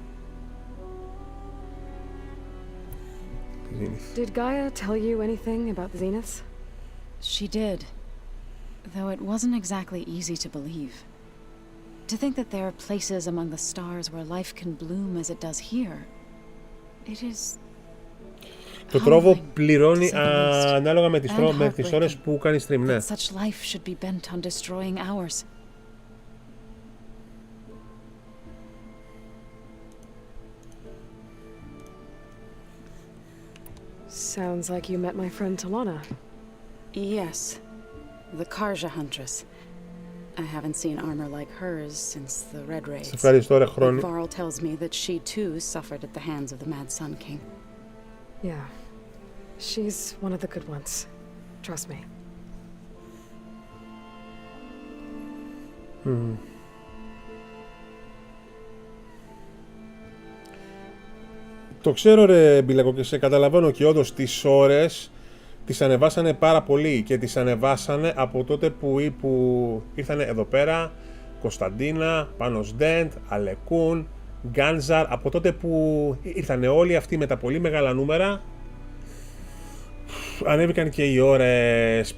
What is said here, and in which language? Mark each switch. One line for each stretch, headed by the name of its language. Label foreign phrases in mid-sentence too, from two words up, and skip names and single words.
English: Did Gaia tell you anything about the Zeniths? She did, though it wasn't exactly easy to believe. To think that there are places among the stars where life can bloom as it does here, it is...
Greek: Το τρόβο πληρώνει ανάλογα με τις ώρες που κάνει stream, ναι.
English: Such life should be bent on destroying ours. Sounds like you met my friend Talana. Yes, the Karja huntress. I haven't seen armor like hers since the Red Raids. Varl tells me that she too suffered at the hands of the Mad Sun King. Yeah, she's one of the good ones. Trust me.
Greek: Το ξέρω ρε Μπιλάκο και σε καταλαβαίνω και όντως τις ώρες τις ανεβάσανε πάρα πολύ και τις ανεβάσανε από τότε που ήρθανε εδώ πέρα Κωνσταντίνα, Πάνος Ντέντ, Αλεκούν, Γκάνζαρ, από τότε που ήρθανε όλοι αυτοί με τα πολύ μεγάλα νούμερα ανέβηκαν και οι ώρες.